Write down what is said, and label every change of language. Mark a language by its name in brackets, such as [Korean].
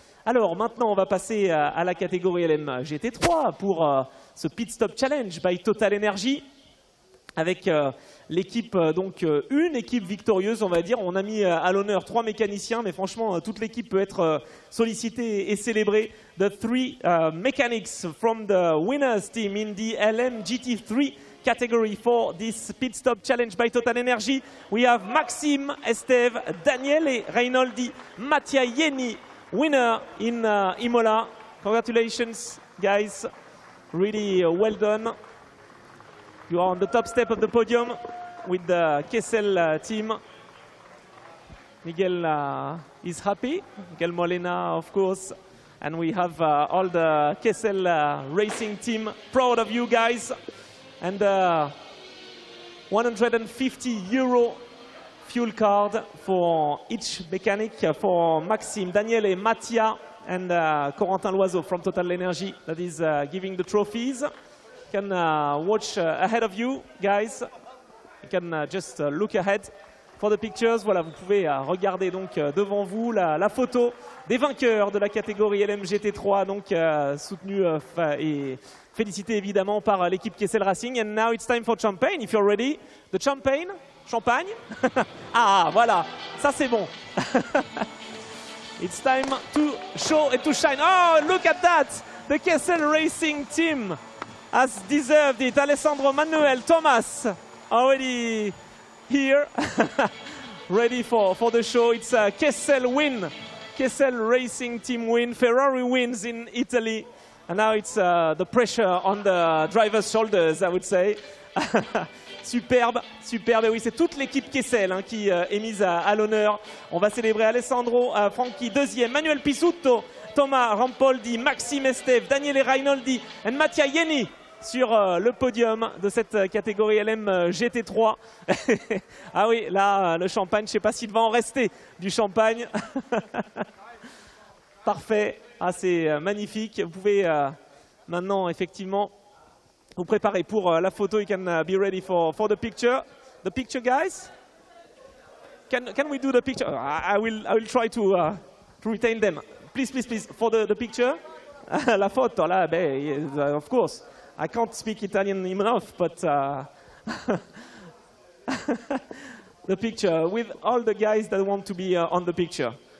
[French] Alors maintenant, on va passer à la catégorie LM GT3 pour ce Pit Stop Challenge by TotalEnergies. Avec l'équipe, donc une équipe victorieuse, on va dire. On a mis à l'honneur 3 mécaniciens, mais franchement, toute l'équipe peut être sollicitée et célébrée. [English] The 3 mechanics from the winners team in the LMP3 category for this Pit Stop Challenge by TotalEnergies. We have Maxime, Esteve, Daniel et Reinoldi, Mattia Yeni, winner in Imola. Congratulations, guys. Really well done. You are on the top step of the podium with the Kessel team. Miguel is happy. Miguel Molina, of course. And we have all the Kessel Racing team proud of you guys. And 150 euro fuel card for each mechanic for Maxime, Daniel et Mattia, and Corentin Loiseau from TotalEnergies that is giving the trophies. You can watch ahead of you, guys. You can just look ahead for the pictures. [French] Voilà, vous pouvez regarder donc devant vous la photo des vainqueurs de la catégorie LMGT3, donc soutenue et félicité évidemment par l'équipe Kessel Racing. [English] And now it's time for champagne, if you're ready. The champagne, champagne. [French] Ah, voilà, ça c'est bon. [English] It's time to show and to shine. Oh, look at that! The Kessel Racing team has deserved it. Alessandro, Manuel, Thomas, already here, ready for the show. It's a Kessel win, Kessel Racing team win. Ferrari wins in Italy, and now it's the pressure on the driver's shoulders, I would say. [French] Superbe, superbe. Et oui, c'est toute l'équipe Kessel hein, qui est mise à l'honneur. On va célébrer Alessandro, Franchi deuxième, Manuel Pisuto, Thomas Rampoldi, Maxime Esteve, Daniele Reinoldi et Mattia Yeni sur le podium de cette catégorie LM GT3. Ah oui, là, le champagne, je ne sais pas s'il va en rester du champagne. Parfait. Ah, c'est magnifique. Vous pouvez maintenant, effectivement, vous préparer pour la photo. [English] You can be ready for the picture. The picture, guys? Can we do the picture? I will try to retain them. Please, please, please, for the picture. [French] La photo, là, [English] of course. I can't speak Italian enough, but the picture with all the guys that want to be on the picture.